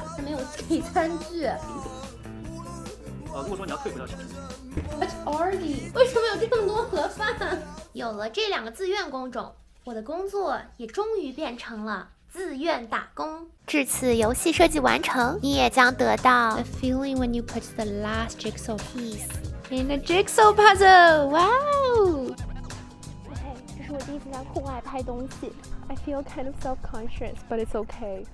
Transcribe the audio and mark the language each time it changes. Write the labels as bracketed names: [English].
[Chinese] 还没有配餐具。跟我说你要退回到寝室。 Already， 为什么有这么多盒饭？有了这2个自愿工种，我的工作也终于变成了自愿打工。至此，游戏设计完成，你也将得到 [English] The feeling when you put the last jigsaw piece in the jigsaw puzzle. Wow! [Chinese] Okay, 这是我第一次在户外拍东西。 [English] I feel kind of self-conscious, but it's okay.